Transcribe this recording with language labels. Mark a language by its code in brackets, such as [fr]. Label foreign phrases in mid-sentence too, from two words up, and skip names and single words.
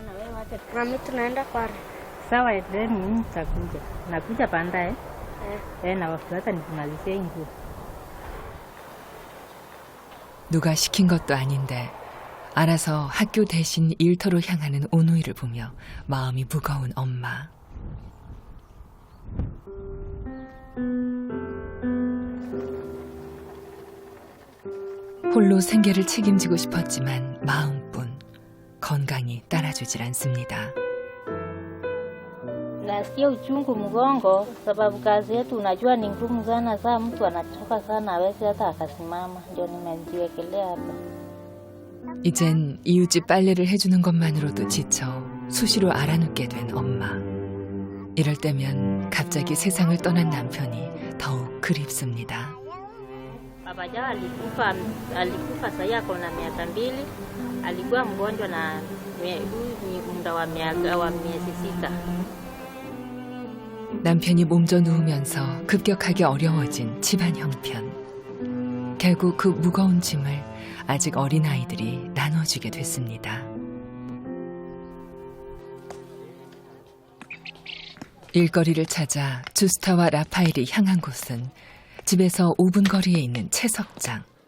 [ko] 누가 시킨 것도 아닌데 알아서 학교 대신 일터로 향하는 오누이를 보며 마음이 무거운 엄마. 홀로 생계를 책임지고 싶었지만 마음뿐 건강이 따라주질 않습니다. [sw] Nasikia uchungu mgongo sababu kazi yetu unajua ni ngumu sana, saa mtu anachoka sana hawezi hata akasimama, ndio nimejiwekelea hapa. [ko] 이젠 이웃집 빨래를 해주는 것만으로도 지쳐 수시로 알아눕게 된 엄마. 이럴 때면 갑자기 세상을 떠난 남편이 더욱 그립습니다. [sw] Baba jao alikufa sasa ako na miaka 2, alikuwa mgonjwa na muda wa miezi 6. [ko] 남편이 몸져 누우면서 급격하게 어려워진 집안 형편. 결국 그 무거운 짐을 아직 어린 아이들이 나눠주게 됐습니다. 일거리를 찾아 주스타와 라파엘이 향한 곳은 집에서 5분 거리에 있는 채석장.